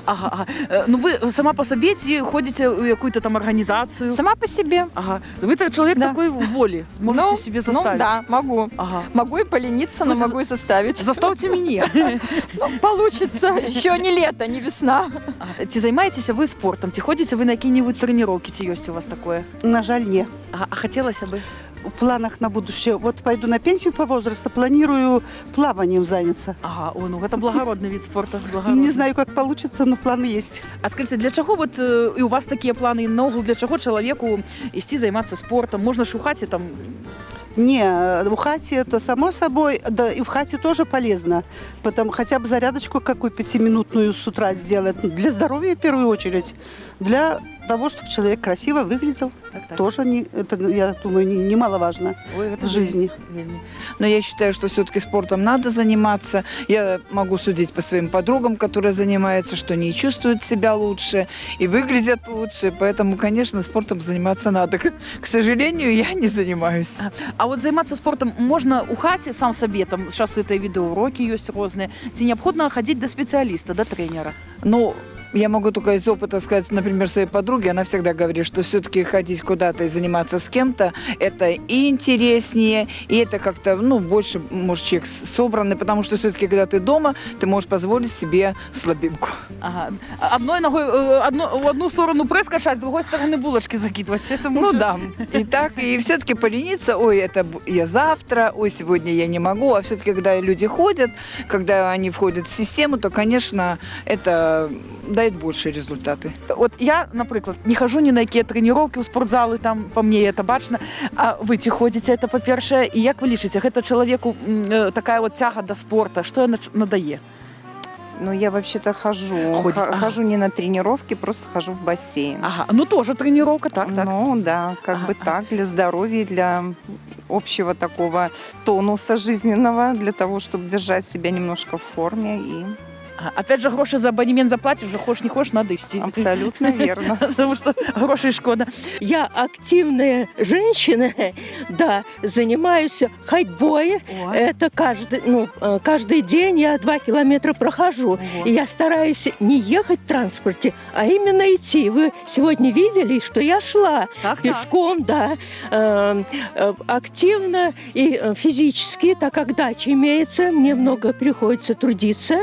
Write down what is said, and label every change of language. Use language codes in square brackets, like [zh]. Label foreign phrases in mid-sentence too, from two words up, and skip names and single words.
[ru] Ага. Ну, вы сама по себе ходите в какую-то там организацию? Сама по себе. Ага. Вы-то человек такой воли, можете себе заставить? Ну, да, могу. Ага. Могу и полениться, но могу и заставить. Заставьте меня. Ну, получится. Еще не лето, не весна. [be] Ці займаецеся вы спортом? [ru] Ці ходите вы на какие-нибудь тренировки? Ці есть у вас такое? [be] На жаль, не. [ru] А хотелось бы? В планах на будущее. Вот пойду на пенсию по возрасту, планирую плаванием заняться. Ага, ну это благородный вид спорта. Не знаю, как получится, но планы есть. А скажите, [be] для чаго [ru] вот и у вас такие планы, и наогул, [be] для чаго [ru] человеку [be] ісці займацца спортом? [ru] Можно ж [be] у хаце там... [ru] Не, в хате то само собой, да и в хате тоже полезно. Потом хотя бы зарядочку какую 5-минутную с утра сделать. Для здоровья в первую очередь. Для того, чтобы человек красиво выглядел. Так. Тоже, это, я думаю, немаловажно в жизни. Но я считаю, что все-таки спортом надо заниматься. Я могу судить по своим подругам, которые занимаются, что они чувствуют себя лучше и выглядят лучше. Поэтому, конечно, спортом заниматься надо. К сожалению, я не занимаюсь. [be] А вот займацца спортом можно у хаце [ru] сам себе, [be] там сейчас это відэаўрокі ёсць розныя, ці неабходна хадзіць да спецыяліста, да трэнера? [ru] Ну, Я могу только из опыта сказать, например, своей подруге, она всегда говорит, что все-таки ходить куда-то и заниматься с кем-то, это и интереснее, и это как-то, больше, может, человек собранный, потому что все-таки, когда ты дома, ты можешь позволить себе слабинку. Ага. Одной ногой в одну сторону пресс качать, с другой стороны булочки закидывать. Это Ну да, и так, и все-таки полениться, ой, это я завтра, ой, сегодня я не могу, а все-таки, когда люди ходят, когда они входят в систему, то, конечно, это дает большие результаты. [uk] От я, наприклад, не хожу ні на які тренування у спортзали, там по мені це бачно. А ви ці ходите, це по-перше, і як ви лічите, це чоловіку така от тяга до спорту, що надає? [ru] Ну, я вообще-то хожу. Ходите, ага. Хожу не на тренировки, просто хожу в бассейн. Ага, ну тоже тренировка, так. Ну, да, как бы так, для здоровья, для общего такого тонуса жизненного, для того, чтобы держать себя немножко в форме. И Ага. Опять же, [uk] гроші за абонемент заплатиш, вже хочеш не хочеш, надо йти. [ru] абсолютно верно. Потому что [uk] грошей шкода. [ru] Я активная женщина, да, занимаюсь ходьбой. Это каждый день я 2 километра прохожу. И я стараюсь не ехать в транспорте, а именно идти. Вы сегодня видели, что я шла пешком, да, активно и физически, так как дача имеется, мне много приходится трудиться.